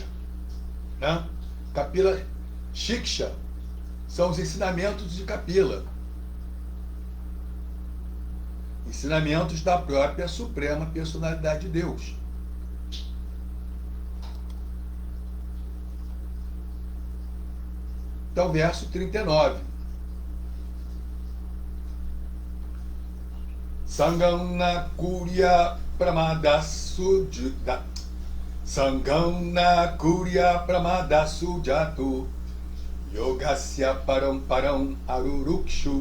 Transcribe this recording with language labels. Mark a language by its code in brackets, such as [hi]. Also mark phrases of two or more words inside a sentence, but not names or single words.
[pt] Kapila Shiksha são os ensinamentos de Kapila. Ensinamentos da própria Suprema Personalidade de Deus. Então, verso 39. [sa] सङ्गं न कुर्यात् प्रमदासु जातु. सङ्गं न कुर्यात् प्रमदासु जातु. योगस्य पारं परम् आरुरुक्षुः.